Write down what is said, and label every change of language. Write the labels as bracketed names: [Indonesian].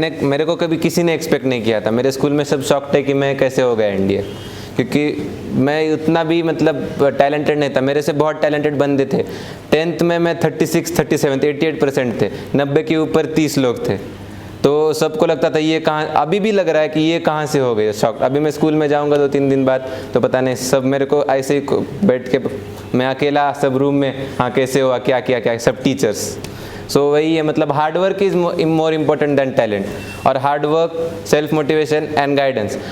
[Hindi] मेरे को कभी किसी ने एक्सपेक्ट नहीं किया था. मेरे स्कूल में सब शॉक्ड है कि मैं कैसे हो गया इंडिया, क्योंकि मैं उतना भी मतलब टैलेंटेड नहीं था. मेरे से बहुत टैलेंटेड बंदे थे. 10th में मैं 36, 37, 88% थे. 90 के ऊपर 30 लोग थे. तो सबको लगता था ये कहाँ, अभी भी लग रहा है कि ये कहाँ से हो गए शॉक. अभी मैं स्कूल में जाऊँगा 2-3 दिन बाद तो पता नहीं, सब मेरे को ऐसे ही बैठ के, मैं अकेला सब रूम में, हाँ कैसे हुआ, क्या, सब टीचर्स. सो वही है, मतलब [English] Hard work is more important than talent. और hard work, self motivation and guidance.